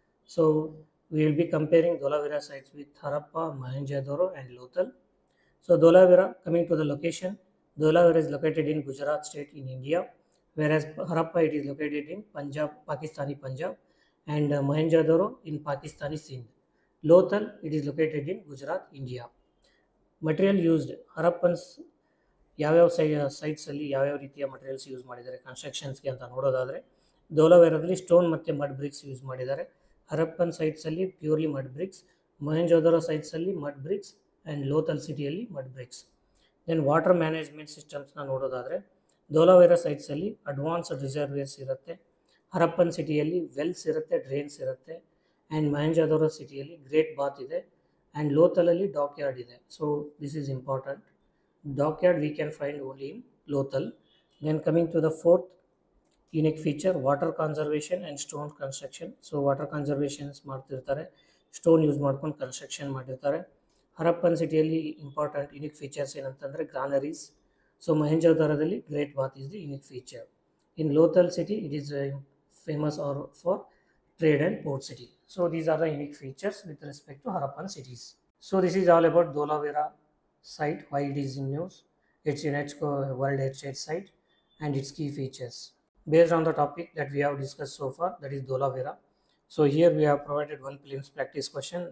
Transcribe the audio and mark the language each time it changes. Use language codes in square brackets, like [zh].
[en] So we will be comparing Dholavira sites with Harappa, Mohenjo-daro and Lothal. So Dholavira, coming to the location, Dholavira is located in Gujarat state in India, whereas Harappa it is located in Punjab, Pakistani Punjab, and Mohenjo-daro in Pakistani Sindh. Lothal it is located in Gujarat, India. Material used, [kn] ಹರಪ್ಪನ್ಸ್ ಯಾವ್ಯಾವ ಸೈಟ್ಸಲ್ಲಿ ಯಾವ್ಯಾವ ರೀತಿಯ materials use ಮಾಡಿದ್ದಾರೆ ಕನ್ಸ್ಟ್ರಕ್ಷನ್ಸ್ಗೆ ಅಂತ ನೋಡೋದಾದರೆ ಧೋಲಾವೀರಾದಲ್ಲಿ stone ಮತ್ತು mud BRICS use ಮಾಡಿದ್ದಾರೆ. Harappan ಸೈಟ್ಸಲ್ಲಿ purely mud BRICS, Mohenjodaro ಸೈಟ್ಸಲ್ಲಿ mud BRICS and Lothal ಸಿಟಿಯಲ್ಲಿ mud BRICS. Then water management ಸಿಸ್ಟಮ್ಸ್ನ ನೋಡೋದಾದರೆ ಧೋಲಾವೀರಾ ಸೈಟ್ಸಲ್ಲಿ ಅಡ್ವಾನ್ಸ್ಡ್ ರಿಸರ್ವಿಯರ್ಸ್ ಇರುತ್ತೆ, ಹರಪ್ಪನ್ ಸಿಟಿಯಲ್ಲಿ ವೆಲ್ಸ್ ಇರುತ್ತೆ, ಡ್ರೈನ್ಸ್ ಇರುತ್ತೆ, ಆ್ಯಂಡ್ ಮೊಹೆಂಜೊದಾರೋ ಸಿಟಿಯಲ್ಲಿ ಗ್ರೇಟ್ ಬಾತ್ ಇದೆ, and Lothalali dockyard ಇದೆ. [en] So this is important. Dockyard we can find only in Lothal. Then coming to the fourth unique feature, water conservation and stone construction. [kn] So water conservation ಮಾಡ್ತಿರ್ತಾರೆ, stone use ಮಾಡ್ಕೊಂಡು construction ಮಾಡಿರ್ತಾರೆ. ಹರಪ್ಪನ್ ಸಿಟಿಯಲ್ಲಿ important unique features ಏನಂತಂದರೆ ಗ್ರಾನರೀಸ್. [en] So ಮೊಹೆಂಜೊದಾರೋದಲ್ಲಿ great bath is the unique feature. In Lothal city it is famous for trade and port city. So these are the unique features with respect to Harappan cities. So this is all about Dholavira site, why it is in news, its UNESCO World Heritage Site and its key features. Based on the topic that we have discussed so far, that is Dholavira. So here we have provided one prelims practice question.